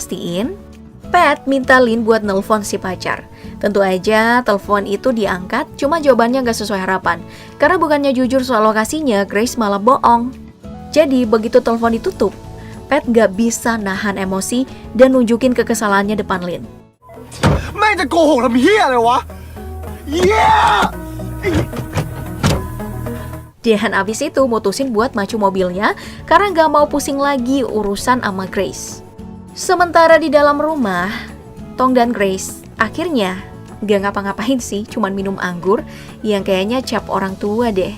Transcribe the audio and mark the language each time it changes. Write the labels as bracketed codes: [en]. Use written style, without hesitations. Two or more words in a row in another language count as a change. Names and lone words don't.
[id] Makanya untuk mastiin, Pat minta Lin buat nelpon si pacar. Tentu aja telepon itu diangkat, cuma jawabannya gak sesuai harapan. Karena bukannya jujur soal lokasinya, Grace malah bohong. Jadi begitu telepon ditutup, Pat gak bisa nahan emosi dan nunjukin kekesalannya depan Lin. [th] แม่งจะโกหกทำเฮียอะไรวะ [id] Dan abis itu mutusin buat macu mobilnya karena gak mau pusing lagi urusan sama Grace. Sementara di dalam rumah, Tong dan Grace akhirnya gak ngapa-ngapain sih, cuman minum anggur yang kayaknya cap orang tua deh.